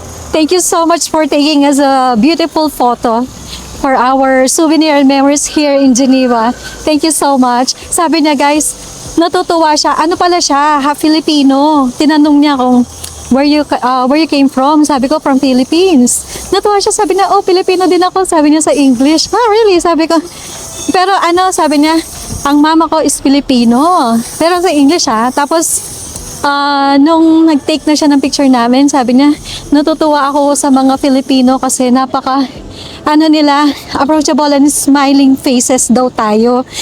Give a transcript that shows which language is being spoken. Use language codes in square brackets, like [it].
[en] Thank you so much for taking us a beautiful photo for our souvenir and memories here in Geneva. Thank you so much. [tl] Sabi niya guys, natutuwa siya. Ano pala siya? Half Filipino. Tinanong niya kung [en] where you came from. [tl] Sabi ko, from Philippines. Natuwa siya. Sabi niya, oh, Filipino din ako. Sabi niya sa English. [en] Ah, really? [tl] Sabi ko, pero sabi niya, ang mama ko is Filipino. Pero sa English Tapos, nung nag-take na siya ng picture namin, sabi niya, natutuwa ako sa mga Filipino kasi napaka, nila, [en] approachable and smiling faces [tl] daw tayo.